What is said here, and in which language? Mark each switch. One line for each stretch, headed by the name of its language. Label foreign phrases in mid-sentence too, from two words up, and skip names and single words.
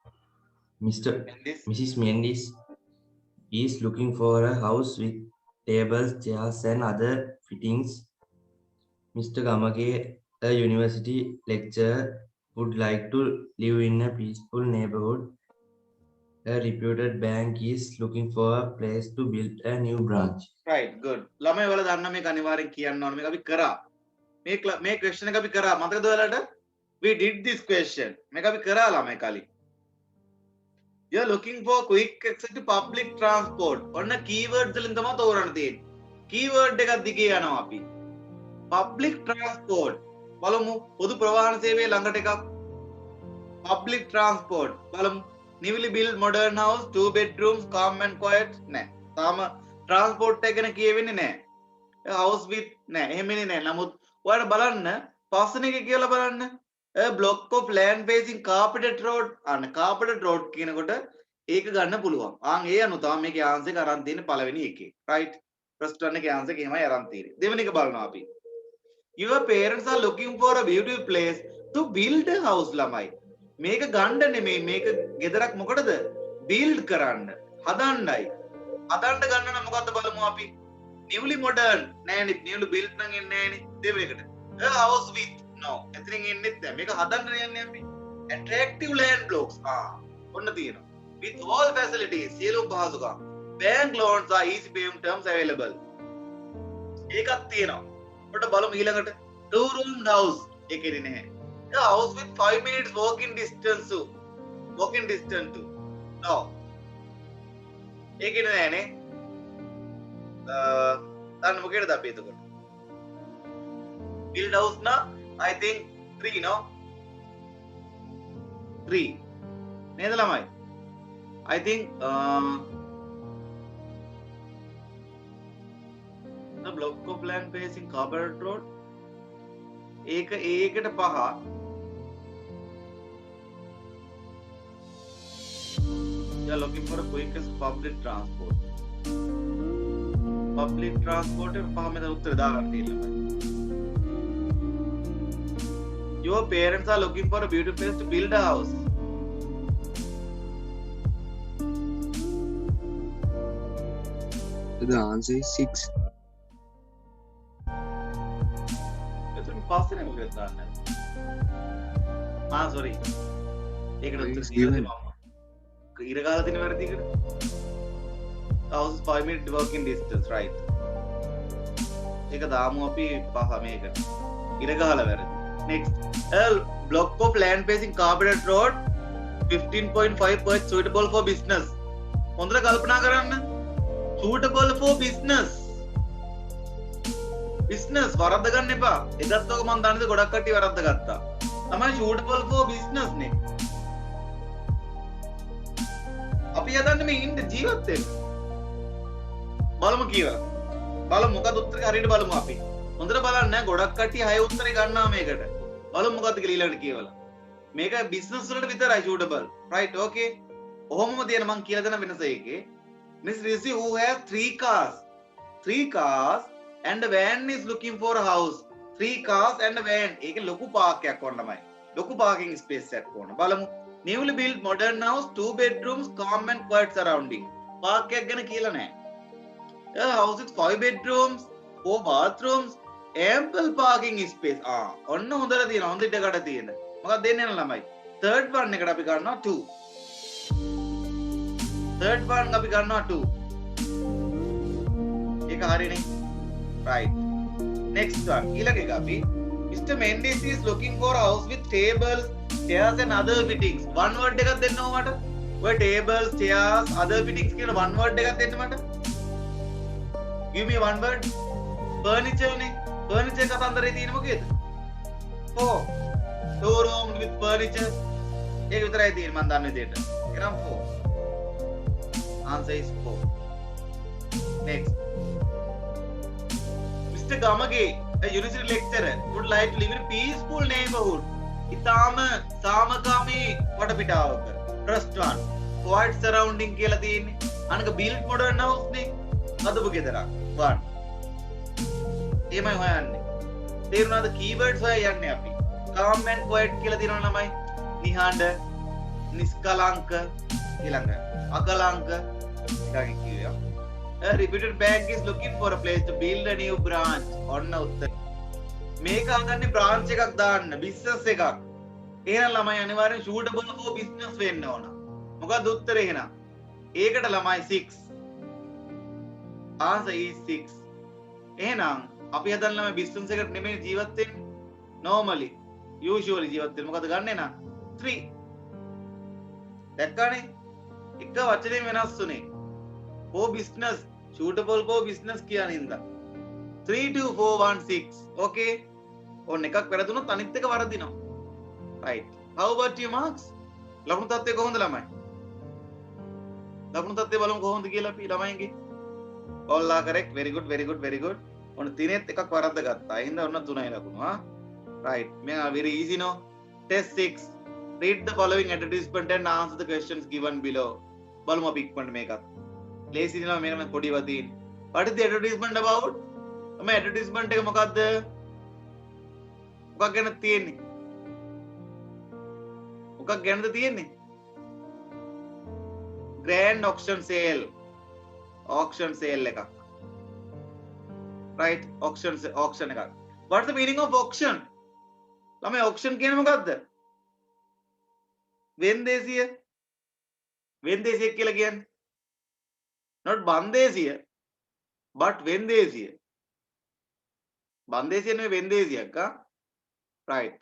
English: Mendis is looking for a house with tables, chairs, and other fittings. Mr. Gamage, a university lecturer, would like to live in a peaceful neighborhood. A reputed bank is looking for a place to build a new branch. Right, good.
Sinhala: ළමයි වල දන්න මේක අනිවාර්යෙන් කියන්න ඕනේ. මේක අපි කරා. මේ question එක අපි කරා. මතකද ඔයාලට?
English: We did this question.
Sinhala: මේක අපි කරා ළමයි කලින්.
English: You are looking for quick access to public transport.
Sinhala: ඔන්න keywords වලින් තමයි තෝරන්න තියෙන්නේ. keyword එකක් දිගේ යනවා අපි.
English: public transport
Sinhala: බලමු පොදු ප්‍රවාහන සේවයේ ළඟට එකක්
English: public transport බලමු newly built modern house 2 bedrooms calm and quiet
Sinhala: නෑ තාම transport එක ගැන කියවෙන්නේ නෑ
English: house with
Sinhala: නෑ එහෙමනේ නෑ නමුත් ඔයාලා බලන්න පස්වෙනි එක කියලා බලන්න
English: a block of land facing carpeted road
Sinhala: අන්න
English: carpeted road
Sinhala: කියනකොට ඒක ගන්න පුළුවන් ආන් ඒ අනුව තමයි මේකේ ආන්සර් එක අරන් තියෙන්නේ පළවෙනි එකේ
English: right first one
Sinhala: එකේ ආන්සර් එක එහෙමයි අරන් තියෙන්නේ දෙවෙනි එක බලනවා අපි
English: Your parents are looking for a beautiful place to build a house
Sinhala: ළමයි. මේක ගන්න නෙමෙයි මේක ගෙදරක් මොකටද? build කරන්න. හදන්නයි. හදන්න ගන්න නම් මොකද්ද බලමු අපි.
English: newly modern
Sinhala: නෑනේ
English: newly built
Sinhala: නම් එන්නේ නෑනේ දෙවෙනිකට.
English: a house with no.
Sinhala: එතනින් එන්නේත් නෑ. මේක හදන්න යන්නේ අපි.
English: attractive land blocks.
Sinhala: ඔන්න තියෙනවා.
English: with all facilities
Sinhala: සියලුම පහසුකම්.
English: bank loans are easy payment terms available.
Sinhala: ඒකක් තියෙනවා. කොට බලමු ඊළඟට
English: 2 roomed house
Sinhala: එකේදී නැහැ.
English: A house with 5 minutes walking distance to. No.
Sinhala: ඒකේ නෑනේ. දැන් මොකේද අපි එතකොට?
English: build house na I think 3 no.
Sinhala: 3 නේද ළමයි?
English: I think the block of land facing Carpenter Road ඒකට 5 you are looking for a quickest public transport
Sinhala: එක 5 මෙතන උත්තර දාගන්න තියෙනවා.
English: Your parents are looking for a beautiful place to build a house. So the answer is 6.
Sinhala: එතන පස්සේ නේ මොකද දාන්න. sorry. ඒකට උත්තර දීලා මම. ඉර ගාලා තියෙන වැරදිකට.
English: house is 5 minute walking distance, right?
Sinhala: ඒක දාමු අපි 5 මේකට. ඉර ගහලා වැරදි.
English: Next, a block of land facing Carpenter Road 15.5 per suitable for business.
Sinhala: හොඳට කල්පනා කරන්න.
English: Suitable for business.
Sinhala: Business වරද්ද ගන්න එපා. එදත් ඔක මම දන්නේ ගොඩක් කට්ටිය වරද්ද ගත්තා. තමයි
English: suitable for business
Sinhala: නේ. අපි හදන්නේ මේ ඉන්න ජීවත් වෙන්න. බලමු කියලා. බලමු මොකද උත්තරේ හරියට බලමු අපි. හොඳට බලන්න ගොඩක් කට්ටිය 6 උත්තරේ ගන්නවා මේකට. බලමු මොකද්ද කියලා ඊළඟට කියවලා. මේක බිස්නස් වලට විතරයි suitable.
English: right okay.
Sinhala: ඔහොමම තියෙන මං කියලා දෙන වෙනස එකේ.
English: Miss Rishi who have 3 cars. 3 cars and a van is looking for a house. 3 cars and a van.
Sinhala: ඒක ලොකු පාක් එකක් වොන්න තමයි. ලොකු
English: parking space
Sinhala: එකක් වොන්න. බලමු.
English: Newly built modern house, 2 bedrooms, calm and quiet surrounding.
Sinhala: පාක් එකක් ගැන කියලා නැහැ.
English: A house with 5 bedrooms, 4 bathrooms, ample parking space.
Sinhala: ඔන්න හොඳට තියෙනවා. හොඳ ඉඩකට තියෙන. මොකක්ද දෙන්නේ නෑ ළමයි.
English: third one
Sinhala: එකට අපි ගන්නවා 2.
English: third one
Sinhala: අපි ගන්නවා 2. ඒක හරිනේ.
English: right. next one.
Sinhala: ඊළඟ එක අපි Mr.
English: Mendes is looking for a house with tables, chairs and other fittings. one word
Sinhala: එකක් දෙන්න ඕමට. ඔය
English: tables, chairs, other fittings
Sinhala: කියන
English: one word
Sinhala: එකක් දෙන්න මට.
English: give me one word. furniture නේ.
Sinhala: furniture කතන්දරේ තියෙන මොකේද? 4.
English: showroom with furniture.
Sinhala: ඒක විතරයි තියෙන්නේ මම දන්න විදිහට. එහෙනම් 4.
English: answer is 4. next. Mr. Gamage, a university lecturer, would like to live in a peaceful neighborhood.
Sinhala: ඉතාම සාමකාමී වටපිටාවක.
English: First one. quiet surrounding
Sinhala: කියලා තියෙන්නේ. අනක
English: built modern house
Sinhala: නේ. හදපු ගෙදරක්. 1. එහෙමයි හොයන්නේ. තේරුණාද keywords හොයලා යන්නේ අපි.
English: calm and quiet
Sinhala: කියලා තියෙනවා ළමයි. නිහඬ, නිස්කලංක ඊළඟ අකලංක එකකින් කියුවා.
English: A reputed bank is looking for a place to build a new branch.
Sinhala: ඔන්න උත්තර. මේක අහන්නේ branch එකක් දාන්න, business එකක්. එහෙනම් ළමයි අනිවාර්යෙන්
English: suitable for business
Sinhala: වෙන්න ඕන. මොකක්ද උත්තරේ එහෙනම්? ඒකට ළමයි 6.
English: answer is 6.
Sinhala: එහෙනම් අපි හදන්න ළමයි business එකට නෙමෙයි ජීවත් වෙන්නේ.
English: normally usually
Sinhala: ජීවත් වෙන්නේ මොකද ගන්නෙ නම් 3. දැක්කනේ? එක වචනයෙන් වෙනස් වුනේ.
English: for business suitable for business
Sinhala: කියන හින්දා
English: 32416.
Sinhala: okay ඔන්න එකක් වැරදුනොත් අනිත් එක වරදිනවා.
English: right. how about your marks?
Sinhala: ලකුණු තත්ත්වය කොහොමද ළමයි? ලකුණු තත්ත්වය බලමු කොහොමද කියලා අපි ළමයින්ගේ.
English: all are correct. very good very good very good.
Sinhala: ඔන්න තිනෙත් එකක් වරද්ද ගත්තා. ඒ හින්දා ඔන්න 3යි ලකුණු. right.
English: මේ very easy no. test 6. read the following advertisement and answer the questions given below.
Sinhala: බලමු අපි ඉක්මනට මේකත්. lazy දිනවා මේක මම පොඩි වතින්.
English: what is the advertisement about?
Sinhala: මේ advertisement එක මොකද්ද? මොකක් ගැනද තියෙන්නේ? මොකක් ගැනද තියෙන්නේ?
English: grand auction sale. auction sale
Sinhala: එකක්. right auction එකක්.
English: what's the meaning of auction?
Sinhala: ළමයි auction කියන්නේ මොකද්ද? වෙන්දේසිය. වෙන්දේසිය කියලා කියන්නේ not බන්දේසිය but වෙන්දේසිය. බන්දේසිය නෙවෙයි වෙන්දේසියක් right.